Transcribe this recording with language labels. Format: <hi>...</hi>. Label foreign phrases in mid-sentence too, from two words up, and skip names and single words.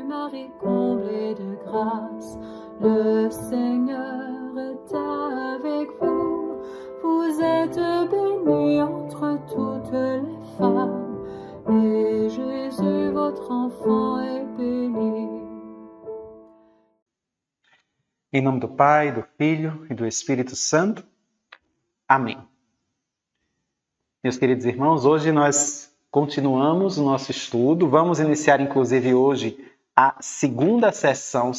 <fr>Marie, comblée de grâce, le Seigneur est avec vous. Vous êtes bénie entre toutes les femmes, et Jésus, votre enfant, est béni.</fr> <pt>Em nome do Pai, do Filho e do Espírito Santo. Amém. Meus queridos irmãos, hoje nós continuamos o nosso estudo. Vamos iniciar, inclusive, hoje a segunda sessão.</pt>